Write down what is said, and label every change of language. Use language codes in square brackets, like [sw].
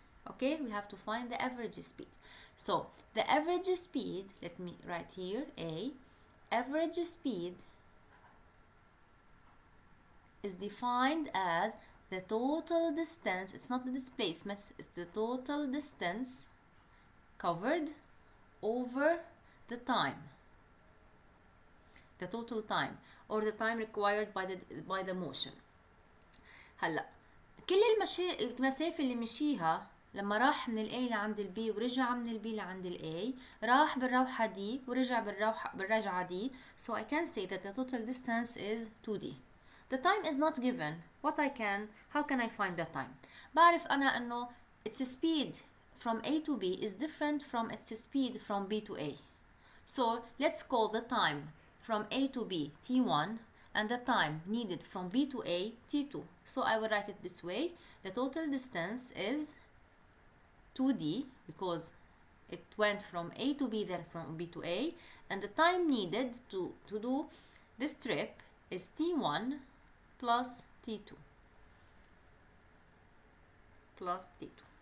[en] Okay, we have to find the average speed. So the average speed, let me write here, A, average speed is defined as the total distance, it's not the displacement, it's the total distance covered over the time, the total time or the time required by the motion. [ar] هلا كل المسافة اللي مشيها لما راح من ال A لعند ال B ورجع من ال B لعند ال A راح بالروحة دي ورجع بالرجعة دي, [en] so I can say that the total distance is 2D. The time is not given. How can I find the time? [ar] بعرف أنا إنه [en] its speed from A to B is different from its speed from B to A. So let's call the time from A to B T1 and the time needed from B to A T2. So I will write it this way. The total distance is 2D because it went from A to B, then from B to A, and the time needed to do this trip is T1 plus T2 plus T2.